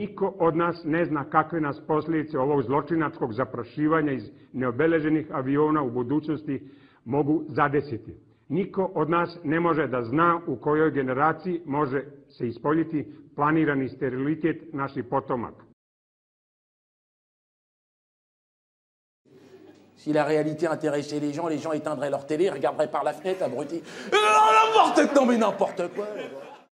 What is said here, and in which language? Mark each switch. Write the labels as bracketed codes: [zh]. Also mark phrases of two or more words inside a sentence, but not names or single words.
[sr] Niko od nas ne zna kakve nas posljedice ovog zločinačkog zaprašivanja iz neobeleženih aviona u budućnosti mogu zadesiti. Niko od nas ne može da zna u kojoj generaciji može se ispoljiti planirani sterilitet naših potomaka. [fr] Si la réalité intéressait les gens éteindraient leur télé, regarderaient par la fenêtre, abrutis. Non mais n'importe quoi.